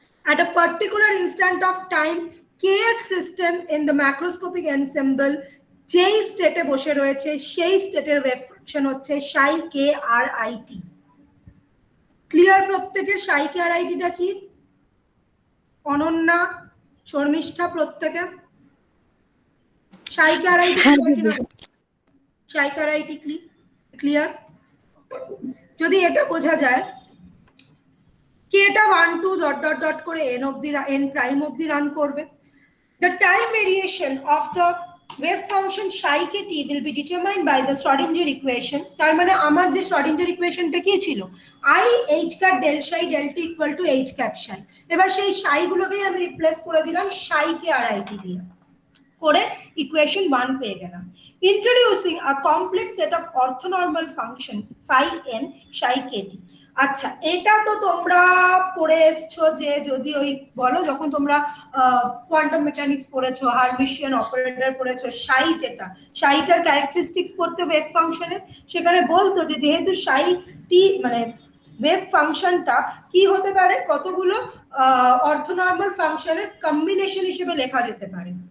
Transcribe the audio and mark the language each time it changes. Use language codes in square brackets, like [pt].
[en] At a particular instant of time, kx system in the macroscopic ensemble [bn] যেই স্টেটে বসে রয়েছে সেই স্টেটের ওয়েভ ফাংশন হচ্ছে সাই কে আর আইটি। ক্লিয়ার প্রত্যেকের? সাই কে আর আইটিটা কি? অনন্যা, শর্মিষ্ঠা, প্রত্যেকে সাই কে আর আইটি কিনা? সাই কে আর আইটি ক্লিয়ার? যদি এটা বোঝা যায় কি এটা 1 2 ডট ডট ডট করে n অবধি n প্রাইম অবধি রান করবে, [en] the time variation of the wave function psi k t will be determined by the Schrodinger equation। [bn] তার মানে আমার যে Schrodinger equationটা কি ছিল, [en] I h cap del psi del t equal to h cap psi। [bn] এবার সেই psi গুলোকেই আমি রিপ্লেস করে দিলাম psi কে RIT দিয়ে, করে ইকুয়েশন 1 পেয়ে গেলাম। [en] Introducing a complex set of orthonormal function phi n psi k t। [bn] আচ্ছা, এটা তো তোমরা পড়ে এসছো যে যদি ওই বলো যখন তোমরা কোয়ান্টাম মেকানিক্স পড়েছো, হার্মিশিয়ান অপারেটর পড়েছো, সাই যেটা সাইটার ক্যারেক্টারিস্টিক্স পড়তে ওয়েভ ফাংশনের, সেখানে বলতো যে যেহেতু সাই টি মানে ওয়েভ ফাংশনটা কি হতে পারে, কতগুলো অর্থনর্মাল ফাংশনের কম্বিনেশন হিসেবে লেখা যেতে পারে।